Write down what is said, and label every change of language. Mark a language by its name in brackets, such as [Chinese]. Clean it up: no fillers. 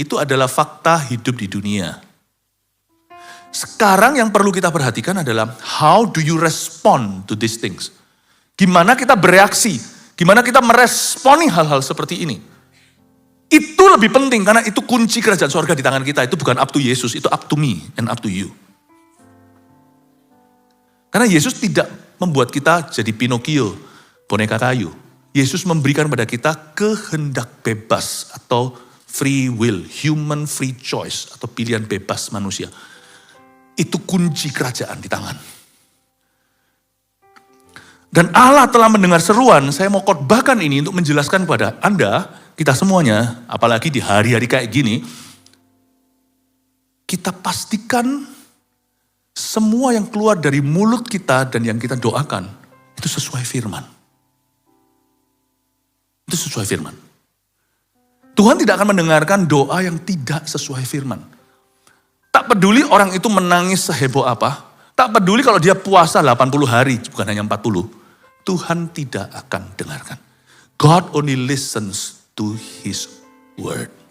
[Indonesian] Itu adalah fakta hidup di dunia. Sekarang yang perlu kita perhatikan adalah [English] how do you respond to these things? [Indonesian] Gimana kita bereaksi? Gimana kita meresponi hal-hal seperti ini? Itu lebih penting karena itu kunci kerajaan surga di tangan kita. Itu bukan [English] up to Yesus, [Indonesian] itu [English] up to me and up to you. [Indonesian] Karena Yesus tidak membuat kita jadi Pinocchio, boneka kayu. Yesus memberikan pada kita kehendak bebas atau [English] free will, human free choice [Indonesian] atau pilihan bebas manusia. Itu kunci kerajaan di tangan. Dan Allah telah mendengar seruan, saya mau khotbahkan ini untuk menjelaskan kepada Anda, kita semuanya, apalagi di hari-hari kayak gini, kita pastikan semua yang keluar dari mulut kita dan yang kita doakan, itu sesuai firman. Itu sesuai firman. Tuhan tidak akan mendengarkan doa yang tidak sesuai firman. Tak peduli orang itu menangis seheboh apa, tak peduli kalau dia puasa 80 hari, bukan hanya 40. Tuhan tidak akan dengarkan. [English] God only listens to His word.